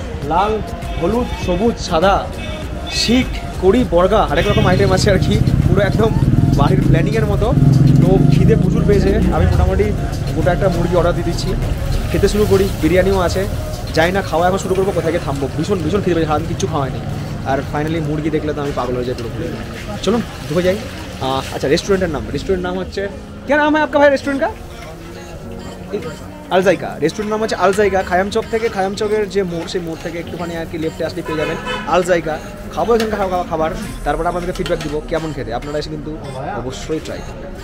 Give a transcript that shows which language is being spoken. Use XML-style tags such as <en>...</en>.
<bn>লাল, হলুদ, সবুজ, সাদা, শিখ, কড়ি, বর্গা, হরেক রকম আইটেম আছে আর কি, পুরো একদম বাড়ির প্ল্যানিংয়ের মতো। তো খিদে প্রচুর পেয়েছে, আমি মোটামুটি গোটা একটা মুরগি অর্ডার দিয়ে দিচ্ছি, খেতে শুরু করি। বিরিয়ানিও আছে, যাই না খাওয়া এখন শুরু করবো, কোথায় গিয়ে থামবো, ভীষণ খিদে পেয়েছে, সারাদিন কিচ্ছু খাওয়ায়নি। আর ফাইনালি মুরগি দেখলে তো আমি পাগল হয়ে যাই পুরোপুরি। চলুন ঢুকে যাই। আচ্ছা, রেস্টুরেন্টের নাম হচ্ছে,</bn> <hi>क्या नाम है आपका भाई रेस्टोरेंट का?</hi> <bn>আলজাইকা। রেস্টুরেন্ট নাম হচ্ছে আলজাইকা। খায়াম চক থেকে, খায়াম চকের যে মোড়, সেই মোড় থেকে একটুখানি আর কি লেফটে আসলে পেয়ে যাবেন আলজাইকা। খাবো এখানকার খাবার, তারপরে আপনাদেরকে ফিডব্যাক দিব কেমন খেতে। আপনারা এসে কিন্তু অবশ্যই ট্রাই করবেন।</bn>